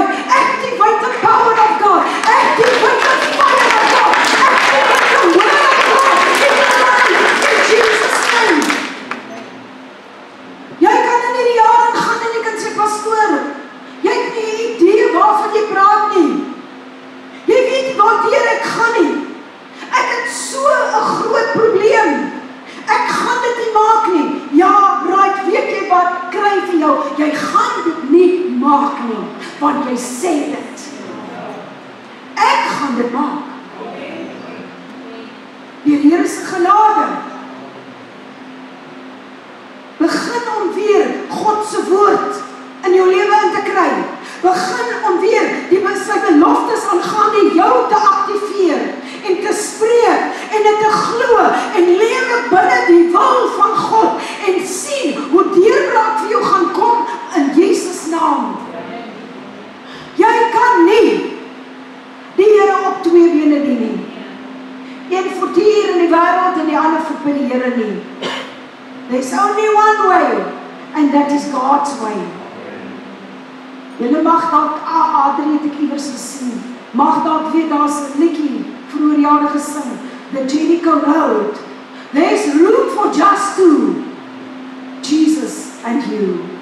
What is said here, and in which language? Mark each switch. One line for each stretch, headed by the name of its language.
English: Activate the power of God. Activate the fire of God. Activate the word of God in your life, in Jesus' name.
Afrikaans: Jy kan in hierdie jaar gaan en jy kan sê, pastoor, jy het nie 'n idee waarvan jy praat nie. Jy weet nie waartoe ek gaan nie. Ek het so 'n groot probleem. Ek gaan dit nie maak nie. Ja, right, weet jy wat? Kry vir jou. Jy gaan dit nie maak nie, want jy sê dit. Ek gaan dit maak. Die Here se genade. Begin om weer God se woord in jou lewe in te kry. Begin om weer die sy beloftes aangaande jou te aktiveer en te spreek en dit te glo en lewe binne die wil van God en sien hoe deurbraak vir jou gaan kom in Jesus naam. Jy kan nie die Here op 2 bene dien nie. Een voet hier in die wêreld en die ander voet by die Here nie.
English: There's only one way and that is God's way.
Afrikaans: Julle mag dalk Adrie het ek iewers gesien. Mag dalk weet daar's 'n liedjie vroeër jare gesing, the Jericho Road.
English: There's room for just two, Jesus and you.